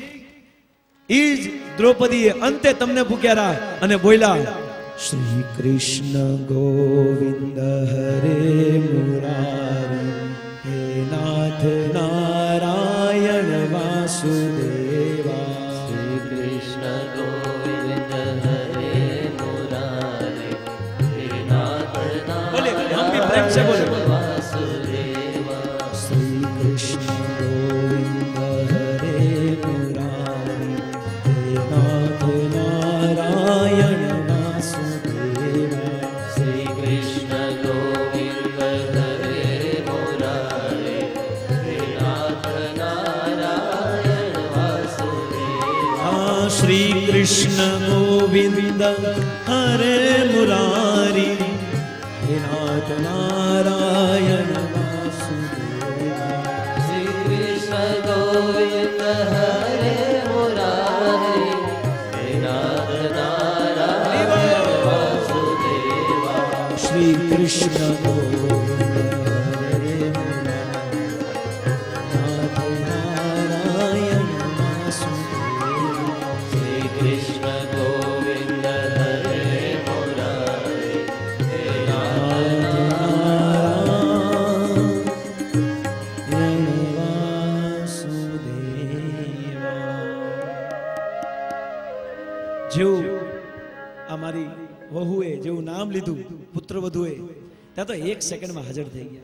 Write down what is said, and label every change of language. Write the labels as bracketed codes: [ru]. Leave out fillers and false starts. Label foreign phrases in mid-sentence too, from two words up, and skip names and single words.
[gu] અને પછી ઈ જ દ્રૌપદીએ અંતે તમને પુકારા અને બોલ્યા, [sa] श्री कृष्ण गोविंद हरे मुरारी, हे नाथ नारायण वासुदेवा. श्री कृष्ण गोविंद हरे मुरारी, हे नाथ [hi] બોલે हम भी प्रेम से बोले, [sa] વાસુદેવા. श्री कृष्ण गोविंद हरे मुरारी, हे नाथ नारायण वासुदेवा. श्री कृष्ण गोविंद हरे मुरारी, हे नाथ नारायण वासुदेवा. हाँ, श्री कृष्ण गोविंद हरे मुरारी, हे नाथ नारायण वासुदेवा. श्री कृष्ण गोविंद हरे मुरारी, हे नाथ नारायण वासुदेवा. श्री कृष्ण गोविंद हरे मुरारी, नाथ नारायण वासुदेवा. श्री कृष्ण गोविंद हरे मुरारी, हे नाथ નારાયણ વાસુદેવા. [gu] જેવું અમારી વહુએ જેવું નામ લીધું પુત્ર વધુએ, ત્યાં તો 1 સેકન્ડમાં હાજર થઈ ગયા.